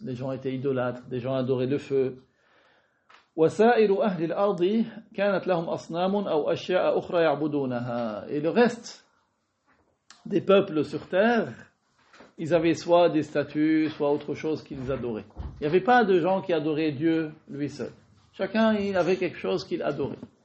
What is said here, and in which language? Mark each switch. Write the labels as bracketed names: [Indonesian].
[French] Les gens étaient idolâtres, des gens adoraient le feu. [Arabic] وسائر أهل الأرض كانت لهم أصنام أو أشياء أخرى يعبدونها. [French] Et le reste des peuples sur terre, ils avaient soit des statues, soit autre chose qu'ils adoraient. Il n'y avait pas de gens qui adoraient Dieu lui seul. Chacun, il avait quelque chose qu'il adorait.